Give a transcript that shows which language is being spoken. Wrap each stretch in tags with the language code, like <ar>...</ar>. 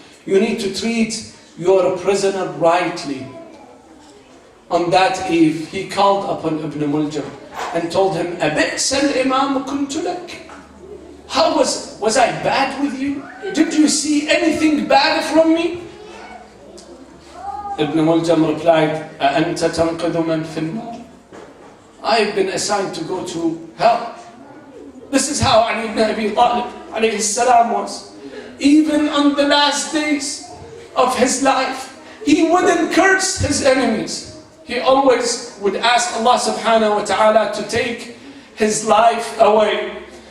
<en>You need to treat your prisoner rightly. On that eve, he called upon Ibn Muljam and told him,</en> <ar>أَبِئْسَ الْإِمَامُ كُنْتُ لَكَ.</ar> <en>How was I bad with you? Did you see anything bad from me? Ibn Muljam replied,</en> <ar>أَأَنْتَ تَنْقِذُ مَنْ فِي النَّارِ.</ar> <en>I've been assigned to go to hell. This is how Ali ibn Abi Talib alayhi salam was. Even on the last days of his life, he wouldn't curse his enemies. He always would ask Allah subhanahu wa ta'ala to take his life away.</en>